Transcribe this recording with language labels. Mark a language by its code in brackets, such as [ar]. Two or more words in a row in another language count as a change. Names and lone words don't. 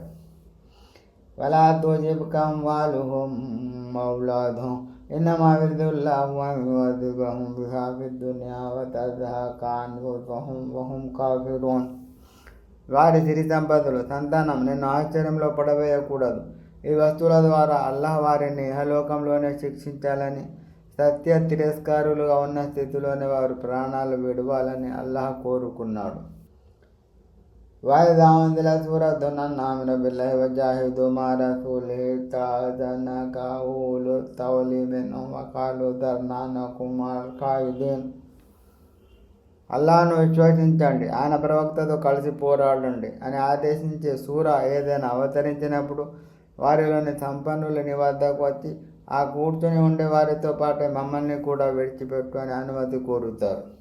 [ar] ولا تعجبك أموالهم وأولادهم إنما يريد الله أن يعذبهم بها في الدنيا وتزهق أنفسهم وهم كافرون. [te] వారి సిరి సంపదలు, సంతానం నిన్ను ఆశ్చర్యంలో పడవేయకూడదు. ఈ వస్తువుల ద్వారా అల్లాహ్ వారిని ఇహలోకంలోనే శిక్షించాలని, సత్య తిరస్కారులుగా ఉన్న స్థితిలోనే వారు ప్రాణాలు విడవాలని అల్లాహ్ కోరుకున్నాడు. [ar] وَإِذَا أُنْزِلَتْ سُورَةٌ أَنْ آمِنُوا بِاللَّهِ وَجَاهِدُوا مَعَ رَسُولِهِ اسْتَأْذَنَكَ أُولُو الطَّوْلِ مِنْهُمْ وَقَالُوا ذَرْنَا نَكُن مَعَ الْقَاعِدِينَ. [te] అల్లాహ్ను విశ్వసించండి, ఆయన ప్రవక్తతో కలిసి పోరాడండి అని ఆదేశించే సూర ఏదైనా అవతరించినప్పుడు వారిలోని సంపన్నులు నీ వద్దకు వచ్చి ఆ కూర్చొని ఉండే వారితో పాటే మమ్మల్ని కూడా విడిచిపెట్టు అని అనుమతి కోరుతారు.